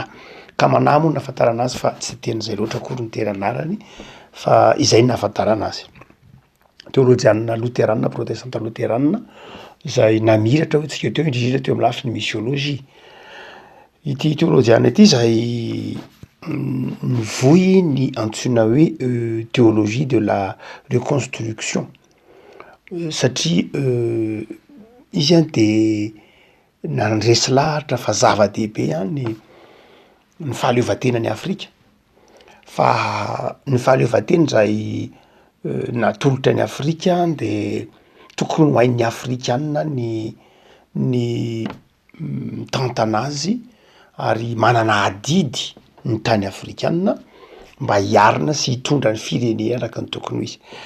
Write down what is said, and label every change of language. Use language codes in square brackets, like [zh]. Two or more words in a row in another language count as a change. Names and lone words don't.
[mg] Kamana moa nahafantarana azy, fa tsy tenin'izay loatra akory ny tena anarany, fa izay nahafantarana azy. Teolojianina loterana, protestanta loterana, izay namiratra hotsika teo, indrindra teo amin'ny lafiny misiolojia. Ity teolojianina ity izay nivohy ny antsoina hoe [fr] théologie de la reconstruction, [mg] satria izy ihany dia nandresy lahatra fa zava-dehibe ihany ny fahaleovan-tena ny Afrika. Fa ny fahaleovan-tena izay natolotra ny Afrika dia tokony ho hain'ny Afrikanina ny mitantana azy, ary manana adidy ny tany Afrikanina mba hiarina sy hitondra ny firenena araka ny tokony izy.